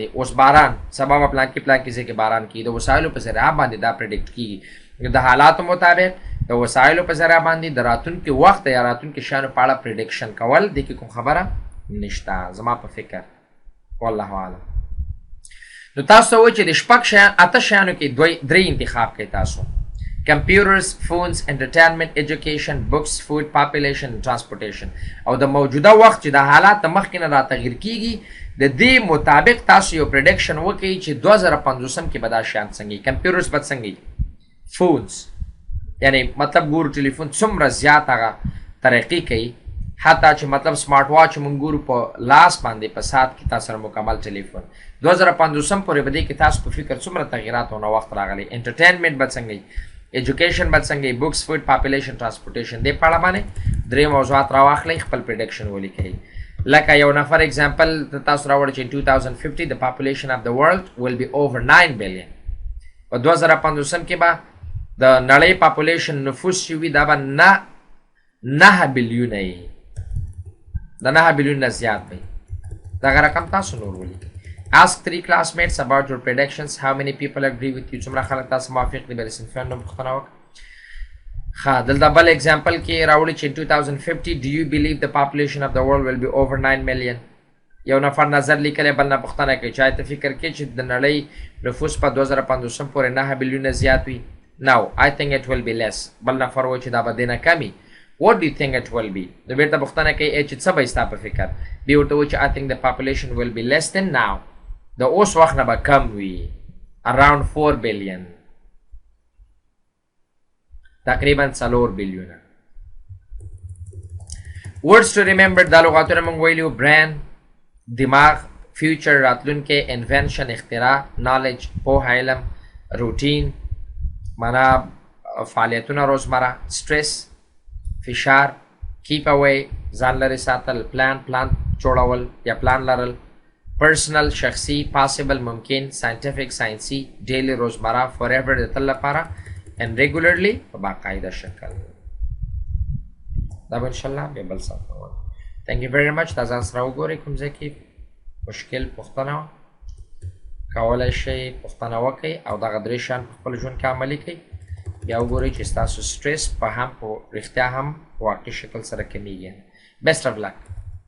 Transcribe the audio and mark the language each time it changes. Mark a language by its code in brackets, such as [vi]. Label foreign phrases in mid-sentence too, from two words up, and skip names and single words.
[ps] اوس باران سبا به پلانکي ځای کې باران کېږي، د وسایلو په ذریعه باندې دا پریډکټ کېږي د حالاتو مطابق د وسایلو په ذریعه باندې د راتلونکي وخت یا راتلونکي شیانو په اړه پریډکشن کول. دې کې کوم خبره نشته زما په فکر. [ar] والله اعلم. [ps] نو تاسو ته وایي چې د 8 شیانو کې 3 انتخاب کوئ تاسو. [en] computers, phones, entertainment, education, books, food, population, and transportation. [ps] او د موجوده وخت چې د حالات د مخکې نه راتغیر کیږي د دې مطابق تاسو یو پریډکشن وکړئ چې 2050 کې به دا شیان څنګه. کمپیوټرز به څنګه، فونز یعنی مطلب ګورو ټلیفون څومره زیات هغه ترقي کوي، حتی چې مطلب سمارټ واچ مونږ ګورو په لاس باندې په ساعت کې تاسو سره مکمل ټلیفون. 2050 پورې به دې کې تاسو په فکر څومره تغیرات او نوښت راغلی. انټرټینمنټ به څنګه، ایجوکیشن به څنګه، [en] books, food, population, transportation. [ps] دې په اړه باندې 3 موضوعات راواخلئ، خپل پریډکشن ولیکئ. لکه یو نفر example تاسو راوړی چې [en] in 2050 the population of the world will be over 9 billion [ps] په 2050 کې به د نړۍ پاپولیشن نفوس چې وي دا به 9 بلیونه وي د 9 بلیون نه زیات وي دغه رقم تاسو نور ولیکئ. [en] Ask 3 classmates about your predictions. How many people agree with you? [ps] څومره خلک تاسو موافق دي بل صنفیان نوم پوښتنه وکړه. ښه دلته بل example کې راوړي چې [en] in 2050 do you believe the population of the world will be over 9 million؟ [ps] یو نفر نظر لیکلی بل نه پوښتنه کوي چې ته فکر کوي چې د نړۍ نفوس په 2050 پورې 9 بلیونه زیات وي؟ [en] No, I think it will be less. [ps] بل نفر و چې دا به دې نه کمي. [en] What do you think it will be؟ [ps] نو بیرته پوښتنه کوي چې څه به ستا په فکر؟ بیا ورته وایي چې [en] I think the population will be less than now. [ps] د اوس وخت نه به کم وي [en] around 4 billion. [ps] تقریبا 4 بلیونه. [en] Words to remember [ps] دا لغاتونه موږ ویلو brain دماغ future راتلونکي invention اختراع knowledge پوهه علم routine معنا فعالیتونه روزمره stress فشار [en] keep away [ps] ځان لرې ساتل plan جوړول یا plan لرل personal شخصي possible ممکن scientific ساينسي daily روزمره forever د تل لپاره [en] and regularly [ps] په باقاعده شکل دا به انشاءالله بیا بل سات نو [en] thank you very much [ps] دا ځان سره وګورئ کوم ځای کې مشکل پوښتنه کولای شئ پوښتنه وکړئ او دغه درې شیان په خپل ژوند کې عملي کړئ بیا وګورئ چې ستاسو سټرس په هم په رښتیا هم واقعي شکل سره کمیږي [en] best of luck